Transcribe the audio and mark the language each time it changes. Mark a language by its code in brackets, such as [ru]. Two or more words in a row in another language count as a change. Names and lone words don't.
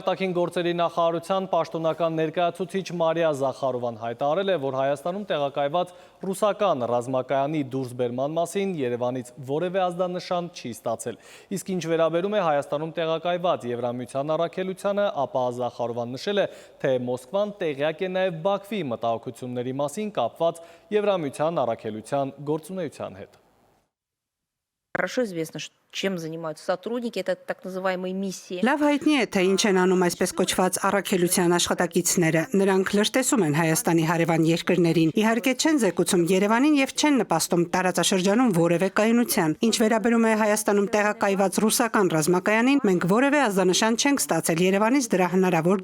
[hy] արտաքին գործերի նախարարության պաշտոնական ներկայացուցիչ Մարիա Զախարովան հայտարարել է, որ Հայաստանում տեղակայված ռուսական ռազմակայանի դուրսբերման մասին Երևանից որևէ ազդանշան չի ստացել։ Իսկ ինչ վերաբերում է Հայաստանում տեղակայված Եվրամիության առաքելությանը, ապա Զախարովան նշել է, թե Մոսկվան տեղյակ է նաև Բաքվի մտահոգությունների մասին կապված Եվրամիության առաքելության գործունեության հետ։ [ru] Хорошо известно, чем занимаются сотрудники, это так называемые миссии. [hy] Լավ հայտնի է, թե ինչ են անում այսպես կոչված առաքելության աշխատակիցները։ Նրանք լրտեսում են Հայաստանի հարևան երկրներին։ Իհարկե չեն զեկուցում Երևանին եւ չեն նպաստում տարածաշրջանում որևէ կայունության։ Ինչ վերաբերում է Հայաստանում տեղակայված ռուսական ռազմակայանին, մենք որևէ ազդանշան չենք ստացել Երևանից դրա հնարավոր